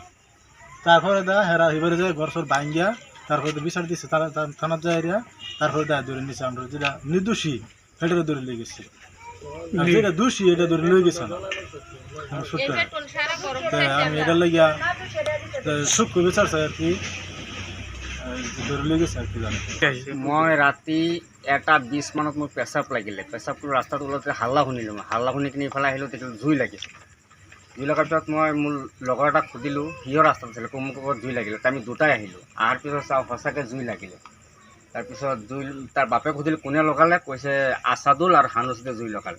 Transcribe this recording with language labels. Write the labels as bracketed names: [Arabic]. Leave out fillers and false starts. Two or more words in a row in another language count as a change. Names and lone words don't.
[Bangla] তারপরে হেরা এবারে যায় ঘর সর ভাঙ্গিয়া, তারপরে বিচার দিচ্ছে থানার যায়, তারপরে ধরে নিচ্ছে। আমরা যেটা নির্দোষী সেটা ধরে লয়ে গেছি, যেটা দোষী এটা ধরে লয়ে গেছে না। আমি এটা লাগিয়া সূক্ষ্ম বিচার চাই আর কি, ধরে লয়ে গেছে আর কি জানি। [Assamese] মই ৰাতি 1:20 মানত মোৰ পেচাব লাগিলে, পেচাবটো ৰাস্তাত ওলাওঁতে হাল্লা শুনিলোঁ, হাল্লা শুনি কিনি ইফালে আহিলোঁ, দেখিলোঁ জুই লাগিছে। জুই লগাৰ পিছত মই মোৰ লগৰ এটাক সুধিলোঁ, সিও ৰাস্তাত আছিলে, মোক জুই লাগিলে। আমি দুটাই আহিলোঁ, অহাৰ পিছত চাওঁ সঁচাকৈ জুই লাগিলে। তাৰপিছত তাৰ বাপেক সুধিলোঁ কোনে লগালে, কৈছে আছাদুল আৰু হানুচিতে জুই লগালে।